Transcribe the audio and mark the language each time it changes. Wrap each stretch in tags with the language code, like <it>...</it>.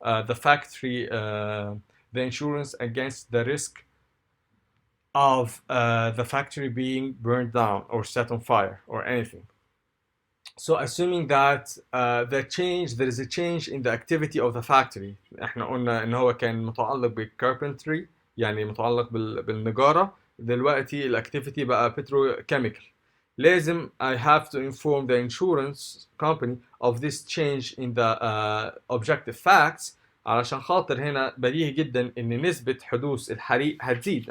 <en>the factory, the insurance against the risk of the factory being burned down or set on fire or anything. So assuming that there is a change in the activity of the factory.</en> <ar>احنا قلنا ان هو كان متعلق بالكاربنتري، يعني متعلق بالنجارة. دلوقتي الاكتيفيتي بقى petrochemical. لازم</ar> <en>I have to inform the insurance company of this change in the objective facts،</en> <ar>علشان خاطر هنا بديهي جدا ان نسبة حدوث الحريق هتزيد.</ar>